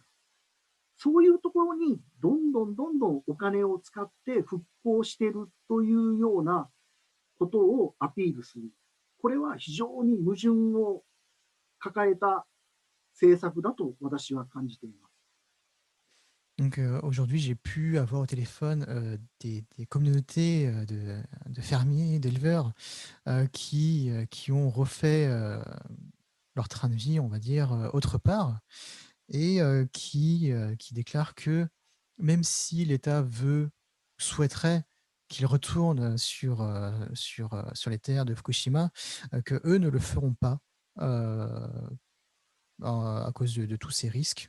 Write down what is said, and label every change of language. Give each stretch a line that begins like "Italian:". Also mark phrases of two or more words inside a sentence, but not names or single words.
Japanese: そういうところにどんどんお金を使って復興しているというようなことをアピールする。これは非常に矛盾を抱えた政策だと私は感じています。
French: Donc aujourd'hui, j'ai pu avoir au téléphone des communautés de fermiers, d'éleveurs qui ont refait leur train de vie, on va dire, autre part, et qui déclarent que même si l'État souhaiterait qu'ils retournent sur les terres de Fukushima, que eux ne le feront pas à cause de tous ces risques.